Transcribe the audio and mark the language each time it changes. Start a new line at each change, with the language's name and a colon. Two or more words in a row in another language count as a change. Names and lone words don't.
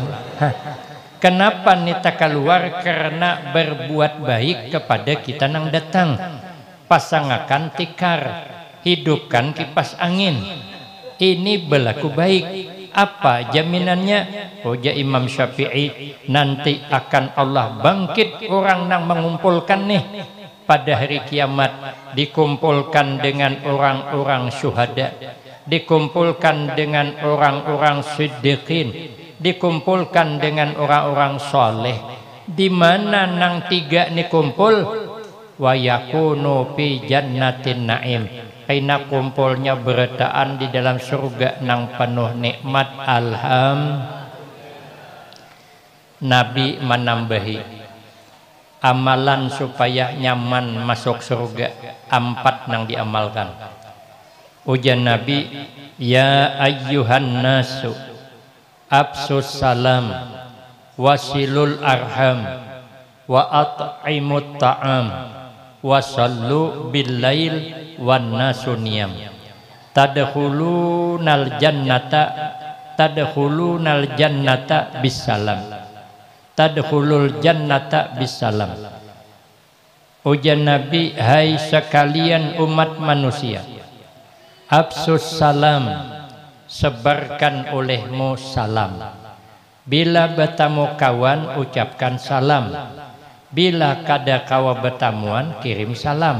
Banjar: Kenapa nita keluar? Karena berbuat baik kepada kita nang datang. Pasangakan tikar, hidupkan kipas angin. Ini berlaku baik. Apa jaminannya? Ujar Imam Syafi'i, nanti akan Allah bangkit orang yang mengumpulkan nih pada hari kiamat, dikumpulkan dengan orang-orang syuhada, dikumpulkan dengan orang-orang siddiqin, dikumpulkan dengan orang-orang soleh. Di mana nang tiga nih kumpul?
Arabic: ويكون في جنة نعيم,
Banjar: karena kumpulnya beretaan di dalam surga nang penuh nikmat. Nabi menambahi amalan supaya nyaman masuk surga, 4 nang diamalkan. Ujar Nabi,
Arabic: يا أيها الناس أفشوا السلام وصلوا الأرحام وأطعموا الطعام وصلوا بالليل والناس نيام تدخلون الجنة بسلام، تدخلون الجنة بسلام.
Banjar: Ujar Nabi, hai sekalian umat manusia,
Arabic: أفشوا السلام,
Banjar: sebarkan olehmu salam. Bila bertemu kawan ucapkan salam, bila kada kawa bertamuan kirim salam.